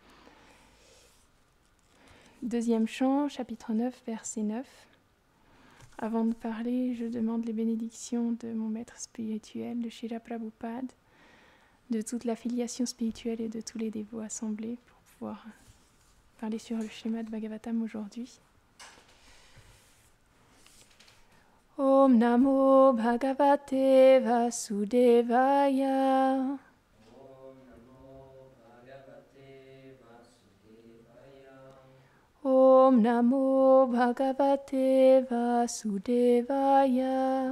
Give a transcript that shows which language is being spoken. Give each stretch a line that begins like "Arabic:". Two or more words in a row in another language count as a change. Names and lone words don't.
French: Deuxième chant, chapitre 9, verset 9. Avant de parler, je demande les bénédictions de mon maître spirituel, de Srila Prabhupada, de toute la filiation spirituelle et de tous les dévots assemblés pour pouvoir parler sur le Srimad Bhagavatam aujourd'hui.
Sanskrit: Om Namo Bhagavate Vasudevaya. Om Namo Bhagavate Vasudevaya. Om Namo Bhagavate Vasudevaya.